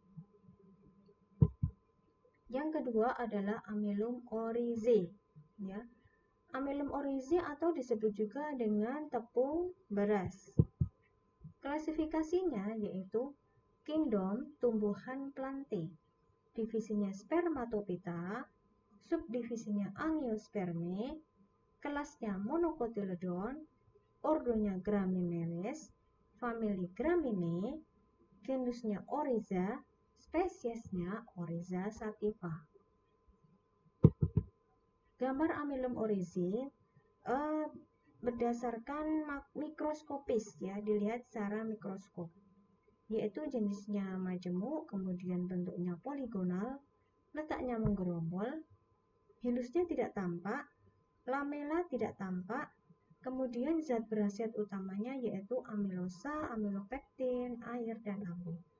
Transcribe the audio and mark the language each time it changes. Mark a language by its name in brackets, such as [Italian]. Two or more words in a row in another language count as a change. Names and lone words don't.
[Indonesian] Yang kedua adalah amilum oryzae, ya. Amilum oryzae atau disebut juga dengan tepung beras. Klasifikasinya yaitu kingdom tumbuhan Plantae, divisinya Spermatophyta, subdivisinya Angiospermae, kelasnya Monocotyledon, ordonya Gramineles, famili Graminae, genusnya Oryza, spesiesnya Oryza sativa. Gambar amilum oryzae berdasarkan mikroskopis ya, dilihat secara mikroskop, yaitu jenisnya majemuk, kemudian bentuknya poligonal, letaknya menggerombol, hilusnya tidak tampak, lamela tidak tampak, kemudian zat berkhasiat utamanya yaitu amilosa, amilopektin, air, dan abu.